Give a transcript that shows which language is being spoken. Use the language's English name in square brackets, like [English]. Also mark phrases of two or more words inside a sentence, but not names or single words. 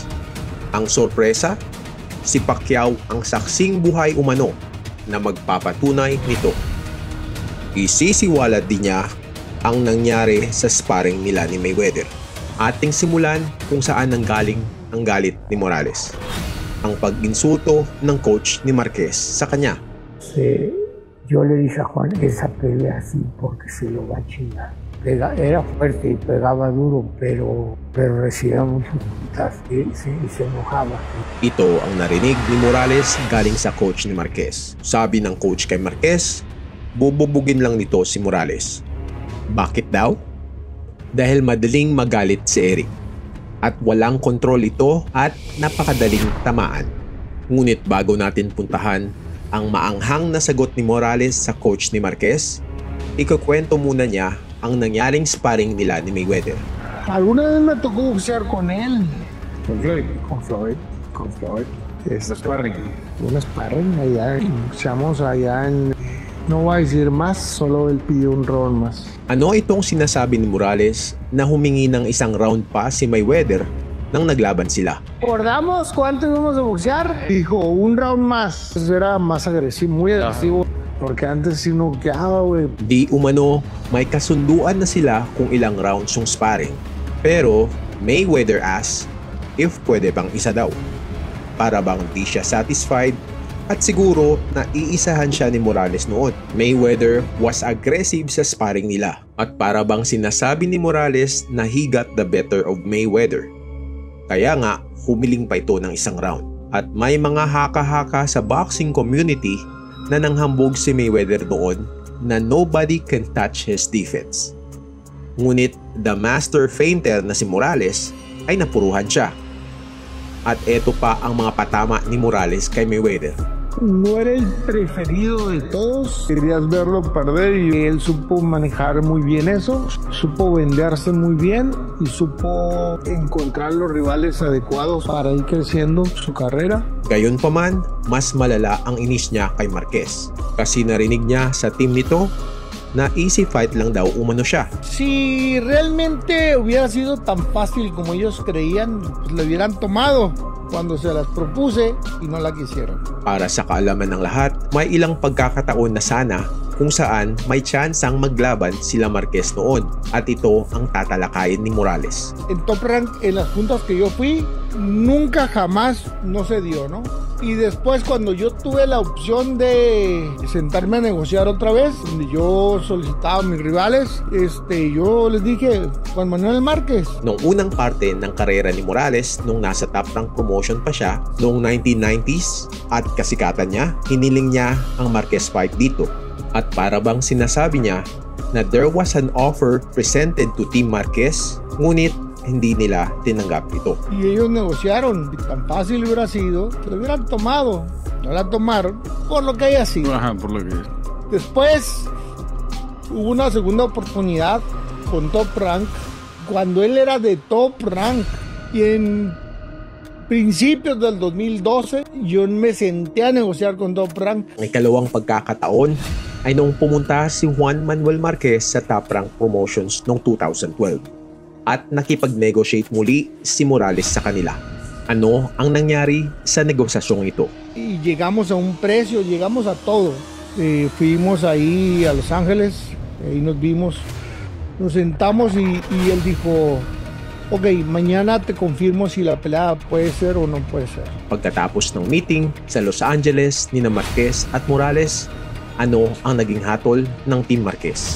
[Filipino] Ang sorpresa, si Pacquiao ang saksing buhay umano na magpapatunay nito. Isisiwalat din niya ang nangyari sa sparring nila ni Mayweather. Ating simulan kung saan nanggaling ang galit ni Morales. Ang pag-insulto ng coach ni Marquez sa kanya. [Spanish] Yo le dije a Juan, esa pelea así porque se lo va a chingar. Era fuerte y pegaba duro, pero recibía muchos putas y se enojaba. [Filipino] Ito ang narinig ni Morales galing sa coach ni Marquez. Sabi ng coach kay Marquez, bububugin lang nito si Morales. Bakit daw? Dahil madaling magalit si Eric. At walang kontrol ito at napakadaling tamaan. Ngunit bago natin puntahan ang maanghang na sagot ni Morales sa coach ni Marquez, ikukwento muna niya ang nangyaring sparring nila ni Mayweather. [Spanish] Alguna vez me tocó boxear con él. Con Floyd. Es sparring. Un sparring allá. Boxeamos allá en... No voy a decir más, solo él pidió un round más. [Filipino] Ano itong sinasabi ni Morales na humingi ng isang round pa si Mayweather nang naglaban sila? [Spanish] ¿Acordamos cuánto íbamos a boxear? Dijo, un round más. Era más agresivo, muy agresivo. Porque antes sí noqueaba, güey. [Filipino] Di umano, may kasunduan na sila kung ilang rounds yung sparring. Pero Mayweather [English] asked if [Filipino] pwede bang isa daw. Para bang di siya satisfied at siguro na iisahan siya ni Morales noon. [English] Mayweather was aggressive [Filipino] sa sparring nila. At para bang sinasabi ni Morales na [English] he got the better of Mayweather. [Filipino] Kaya nga, humiling pa ito ng isang round. At may mga haka-haka sa boxing community na nanghambog si Mayweather noon na [English] nobody can touch his defense. [Filipino] Ngunit [English] the master feinter [Filipino] na si Morales ay napuruhan siya. At eto pa ang mga patama ni Morales kay Mayweather. [Spanish] No era el preferido de todos, querías verlo perder y él supo manejar muy bien eso, supo venderse muy bien y supo encontrar los rivales adecuados para ir creciendo su carrera. [Filipino] Gayunpaman, mas malala ang inis niya kay Marquez kasi narinig niya sa team nito na [English] easy fight [Filipino] lang daw umano siya. [Spanish] Si realmente hubiera sido tan fácil como ellos creían, pues lo hubieran tomado cuando se las propuse y no la quisieron. [Filipino] Para sa kaalaman ng lahat, may ilang pagkakataon na sana kung saan may tsansang maglaban sila Marquez noon at ito ang tatalakayin ni Morales. [Spanish] En Top Rank, en las juntas que yo fui, nunca jamás no se dio, ¿no? Y después cuando yo tuve la opción de sentarme a negociar otra vez, donde yo solicitaba a mis rivales, yo les dije, Juan Manuel Márquez. [Filipino] Noong unang parte ng karera ni Morales, nung nasa Top Rank promotion pa siya, noong 1990s at kasikatan niya, hiniling niya ang Marquez fight dito. At para bang sinasabi niya na [English] there was an offer presented to Team Marquez, [Filipino] ngunit hindi nila tinanggap ito. [Spanish] Y ellos negociaron, tan fácil hubiera sido, que lo hubieran tomado, no la tomaron, por lo que haya sido. Ajá, por lo que... Después hubo una segunda oportunidad con Top Rank, cuando él era de Top Rank, y en principios del 2012, yo me senté a negociar con Top Rank. [Filipino] Ang ikalawang pagkakataon ay noong pumunta si Juan Manuel Marquez sa Top Rank Promotions noong 2012 at nakipag-negotiate muli si Morales sa kanila. Ano ang nangyari sa negosasyong ito? [Spanish] Y llegamos a un precio, llegamos a todo. Fuimos ahí a Los Ángeles, ahí nos vimos, nos sentamos y él dijo, ok, mañana te confirmo si la pelea puede ser o no puede ser. [Filipino] Pagkatapos ng meeting sa Los Angeles ni Marquez at Morales, Ano ang naging hatol ng Team Marquez?